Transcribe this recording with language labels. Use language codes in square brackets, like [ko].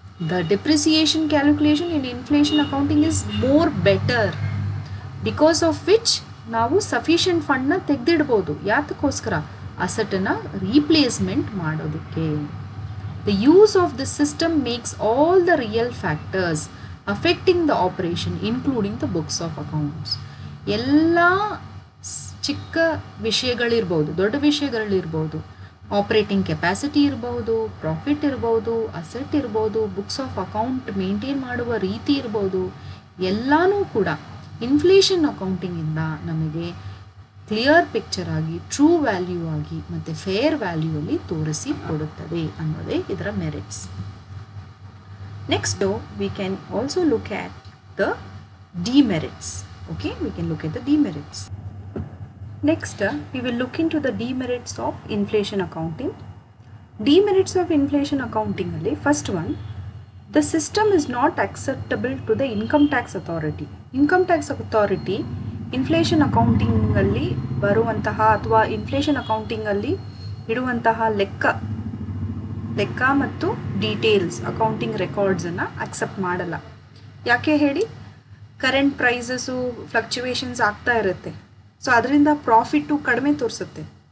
[en] the depreciation calculation in inflation accounting is more better, because of which [kn] ನಾವು sufficient ಫಂಡ್ನ ತೆಗೆದಿಡ್ಬೋದು. ಯಾತಕ್ಕೋಸ್ಕರ? ಅಸೆಟನ್ನು replacement ಮಾಡೋದಕ್ಕೆ. [en] The use of this system makes all the real factors affecting the operation including the books of accounts. [kn] ಎಲ್ಲ ಚಿಕ್ಕ ವಿಷಯಗಳಿರ್ಬೋದು, ದೊಡ್ಡ ವಿಷಯಗಳಿರ್ಬೋದು, operating capacity ಇರ್ಬೋದು, profit ಇರ್ಬೋದು, asset ಇರ್ಬೋದು, books of account maintain ಮಾಡುವ ರೀತಿ ಇರ್ಬೋದು, ಎಲ್ಲನೂ ಕೂಡ ಇನ್ಫ್ಲೇಷನ್ ಅಕೌಂಟಿಂಗಿಂದ ನಮಗೆ ಕ್ಲಿಯರ್ ಪಿಕ್ಚರ್ ಆಗಿ, ಟ್ರೂ ವ್ಯಾಲ್ಯೂ ಆಗಿ ಮತ್ತು ಫೇರ್ ವ್ಯಾಲ್ಯೂ ಅಲ್ಲಿ ತೋರಿಸಿ ಕೊಡುತ್ತದೆ ಅನ್ನೋದೇ ಇದರ merits. [en] Next we can also look at the demerits. Okay, we can look at the demerits. Next, we will look into the demerits of inflation accounting. Demerits of inflation accounting alli first one, the system is not acceptable to the income tax authority. [kn] Income tax authority inflation ಅಕೌಂಟಿಂಗಲ್ಲಿ ಬರುವಂತಹ ಅಥವಾ inflation ಅಕೌಂಟಿಂಗಲ್ಲಿ ಇಡುವಂತಹ ಲೆಕ್ಕ ಮತ್ತು details, accounting ರೆಕಾರ್ಡ್ಸನ್ನು accept ಮಾಡಲ್ಲ. ಯಾಕೆ ಹೇಳಿ? Current prices ಫ್ಲಕ್ಚುವೇಷನ್ಸ್ ಆಗ್ತಾ ಇರುತ್ತೆ. So ಅದರಿಂದ ಪ್ರಾಫಿಟ್ಟು ಕಡಿಮೆ ತೋರಿಸುತ್ತೆ.